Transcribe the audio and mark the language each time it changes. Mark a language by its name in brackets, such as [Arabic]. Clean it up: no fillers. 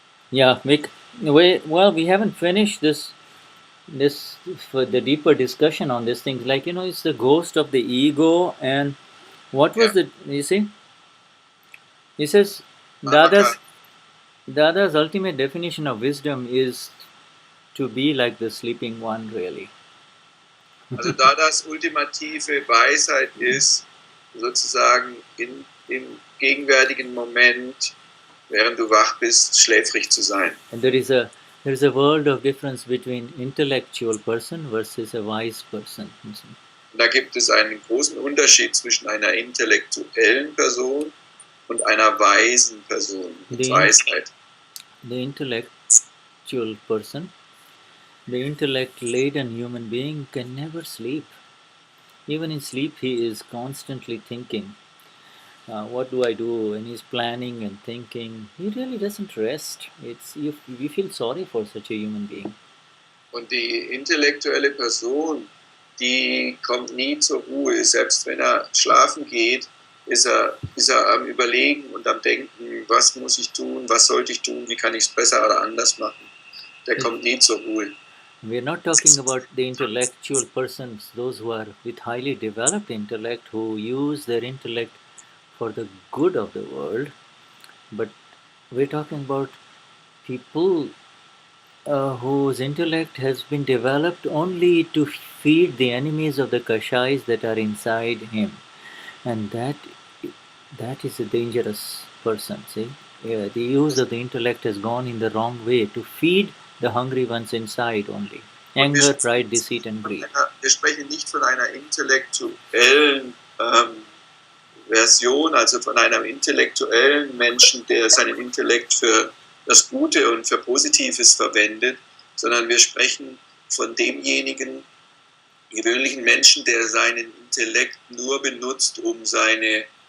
[English] yeah, we haven't finished this for the deeper discussion on these things. Like, it's the ghost of the ego, and what was Yeah. you see? He says Mamata. Dada's ultimate definition of wisdom is to be like the sleeping one, really. [German] Also da das ultimative Weisheit ist, sozusagen im gegenwärtigen Moment, während du wach bist, schläfrig zu sein. [English] And there is a world of difference between intellectual person versus a wise person. [German] Und da gibt es einen großen Unterschied zwischen einer intellektuellen Person und einer weisen Person, mit Weisheit. [English] The intellectual person, the intellect-laden human being can never sleep. Even in sleep, he is constantly thinking. What do I do? And he's planning and thinking. He really doesn't rest. We feel sorry for such a human being. [German] Und die intellektuelle Person, die kommt nie zur Ruhe. Selbst wenn er schlafen geht, ist er am Überlegen und am Denken, was muss ich tun, was sollte ich tun, wie kann ich es besser oder anders machen. Der kommt nie zur Ruhe. [English] We're not talking about the intellectual persons, those who are with highly developed intellect, who use their intellect for the good of the world, but we're talking about people whose intellect has been developed only to feed the enemies of the kashais that are inside him, and that is a dangerous person. See, the use of the intellect has gone in the wrong way to feed the hungry ones inside only. [German] Und wir sprechen [English] pride, deceit, and greed. [German] wir sprechen nicht von einer intellektuellen Version, also von einem intellektuellen Menschen, der seinen Intellekt für das Gute und für Positives verwendet, sondern wir sprechen von demjenigen gewöhnlichen Menschen, der seinen Intellekt nur benutzt, um seine